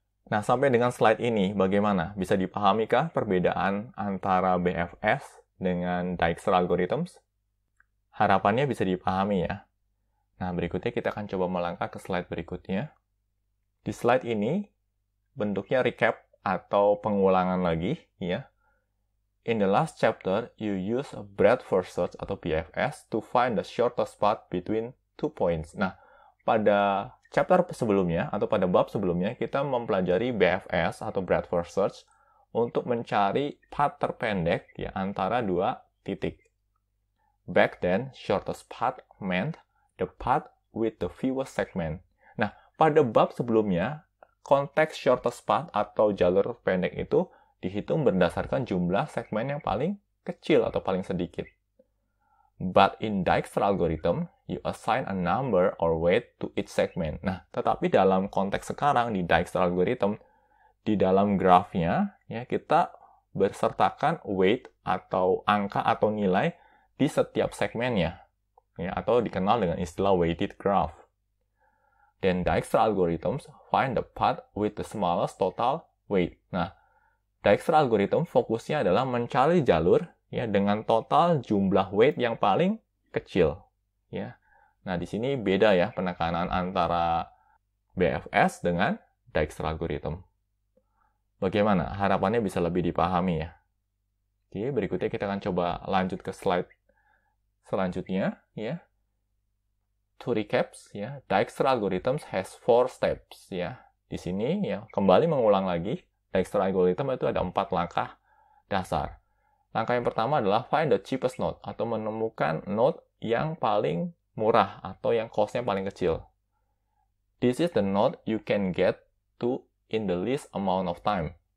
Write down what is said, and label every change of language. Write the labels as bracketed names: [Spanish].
[Indonesian] Nah, sampai dengan slide ini, bagaimana? Bisa dipahamikah perbedaan antara BFS dengan Dijkstra Algorithms? Harapannya bisa dipahami ya. Nah, berikutnya kita akan coba melangkah ke slide berikutnya. Di slide ini, bentuknya recap atau pengulangan lagi, ya. [English] In the last chapter, you use a breadth first search [Indonesian] atau BFS [English] to find the shortest path between 2 points. [Indonesian] Nah, pada chapter sebelumnya atau pada bab sebelumnya, kita mempelajari BFS atau breadth first search untuk mencari path terpendek ya antara 2 titik. [English] Back then, shortest path meant the path with the fewest segment. [Indonesian] Nah, pada bab sebelumnya, konteks shortest path atau jalur pendek itu dihitung berdasarkan jumlah segmen yang paling kecil atau paling sedikit. [English] But in Dijkstra algorithm, you assign a number or weight to each segment. [Indonesian] Nah, tetapi dalam konteks sekarang di Dijkstra algorithm, di dalam grafnya, ya, kita bersertakan weight atau angka atau nilai di setiap segmennya, ya, atau dikenal dengan istilah weighted graph. [English] Then Dijkstra algorithms find the path with the smallest total weight. [Indonesian] Nah, Dijkstra algorithm fokusnya adalah mencari jalur ya dengan total jumlah weight yang paling kecil, ya. Nah, di sini beda ya penekanan antara BFS dengan Dijkstra algorithm. Bagaimana? Harapannya bisa lebih dipahami ya. Oke, berikutnya kita akan coba lanjut ke slide selanjutnya ya. [English] To recaps ya, Dijkstra algorithms has 4 steps ya. [Indonesian] Di sini ya kembali mengulang lagi, Dijkstra algorithm itu ada 4 langkah dasar. Langkah yang pertama adalah [English] find the cheapest node [Indonesian] atau menemukan node yang paling murah atau yang cost-nya paling kecil. [English] This is the node you can get to in the least amount of time.